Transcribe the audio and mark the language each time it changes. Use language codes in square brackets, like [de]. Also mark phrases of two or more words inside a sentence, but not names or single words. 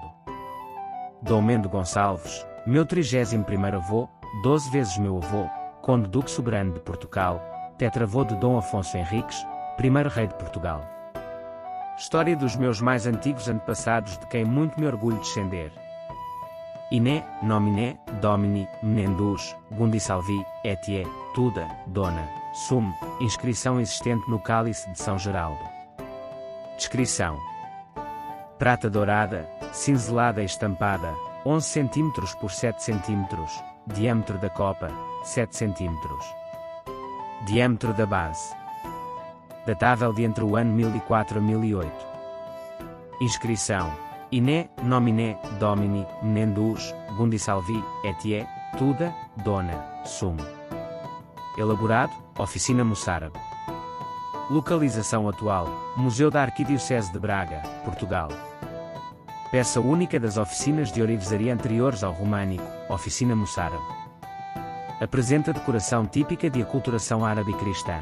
[pt] Dom Mendo Gonçalves, meu 31º avô, 12 vezes meu avô, Conde Duque Soberano de Portugal, tetravô de Dom Afonso Henriques, primeiro rei de Portugal. História dos meus mais antigos antepassados de quem muito me orgulho descender. [la] Iné, nominé, domini, menendus, gundi salvi, etie, tuda, dona, sum, [pt] inscrição existente no cálice de São Geraldo. Descrição: prata dourada, cinzelada e estampada, 11 cm por 7 cm, diâmetro da copa, 7 cm. Diâmetro da base. Datável de entre o ano 1004 a 1008. Inscrição: Iné, [la] nominé, domini, menendus, gundi salvi, etie, tuda, dona, sum. [pt] Elaborado, Oficina Moçárabe. Localização atual, Museu da Arquidiocese de Braga, Portugal. Peça única das oficinas de ourivesaria anteriores ao românico, Oficina Moçárabe. Apresenta decoração típica de aculturação árabe cristã.